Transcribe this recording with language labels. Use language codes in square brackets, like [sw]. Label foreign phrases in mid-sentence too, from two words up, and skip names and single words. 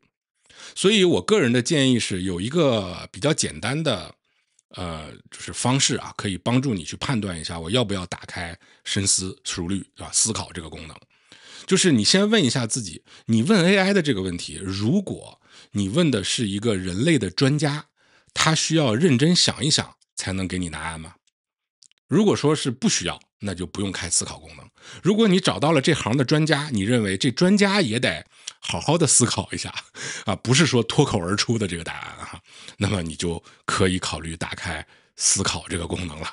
[zh] 所以我個人的建議是有一個比較簡單的就是方式啊，可以幫助你去判斷一下我要不要打開深思熟慮啊思考這個功能。就是你先問一下自己，你問 AI 的這個問題，如果你問的是一個人類的專家，他需要認真想一想才能給你答案嗎？如果說是不需要，那就不用開思考功能。如果你找到了這行的專家，你認為這專家也得好好的思考一下啊，不是說脫口而出的這個答案啊，那麼你就可以考慮打開思考這個功能了。